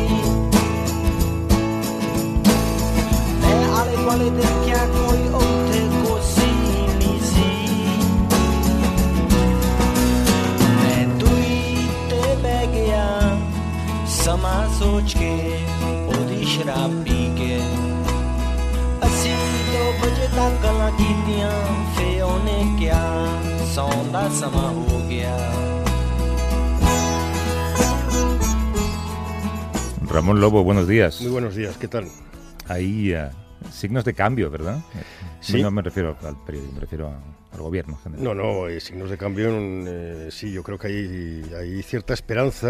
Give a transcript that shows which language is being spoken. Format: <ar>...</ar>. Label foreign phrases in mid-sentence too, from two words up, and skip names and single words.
<pa>ਮੈਂ ਆਲੇ ਦੁਆਲੇ ਦੇਖਿਆ ਕੋਈ ਉੱਥੇ ਕੋਸੀ ਨਹੀਂ ਸੀ ਮੈਂ ਦੁਈ ਤੇ ਬਹਿ ਗਿਆ ਸਮਾਂ ਸੋਚ ਕੇ ਓਹਦੀ ਸ਼ਰਾਬ ਪੀ ਕੇ ਅੱਸੀ 2 ਬਜੇ ਤਕ ਗੱਲਾਂ ਕੀਤੀਆਂ ਫੇ ਓਹਨੇ ਕਿਆ ਸੌਂ ਦਾ ਸਮਾਂ ਹੋ ਗਿਆ।</pa> <es>Ramón Lobo, buenos días. Muy buenos días, ¿qué tal? Hay signos de cambio, ¿verdad? Sí. No me refiero al periódico, me refiero al gobierno en general. No, signos de cambio, sí, yo creo que hay cierta esperanza.</es>